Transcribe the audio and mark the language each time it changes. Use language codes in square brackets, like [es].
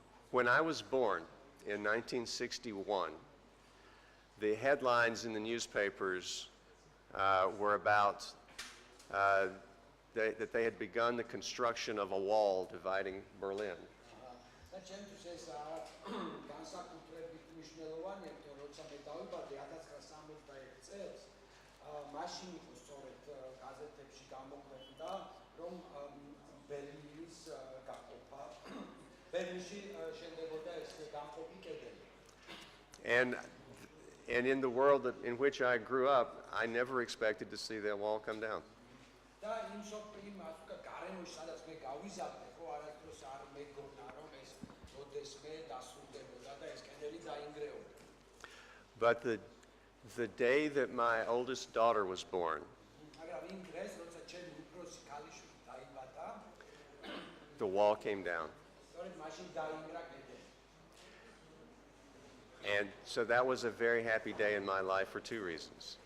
[en] When I was born in 1961, the headlines in the newspapers were about that they had begun the construction of a wall dividing Berlin. [ka] და ჩემთვის ეს განსაკუთრებით მნიშვნელოვანია, იმიტომ რომ როცა მე დავიბადე 1961 წელს, მაშინ იყო სწორედ გაზეთებში გამოქვეყნდა, რომ ბერლინის გაყოფა, ბერლინში შენდებოდა ეს გამყოფი კედელი. [en] And in the world in which I grew up, I never expected to see that wall come down. [ka] და იმ გარემოში, სადაც მე გავიზარდე, ხო, არასდროს არ მეგონა, რომ ეს ოდესმე დასრულდებოდა და ეს კედელი დაინგრეოდა. [en] But the day that my oldest daughter was born, [ka] მაგრამ იმ დღეს, როცა ჩემი უფროსი ქალიშვილი დაიბადა, [en] the wall came down. [ka] სწორედ მაშინ დაინგრა კედელი. [en] And so that was a very happy day in my life for two reasons.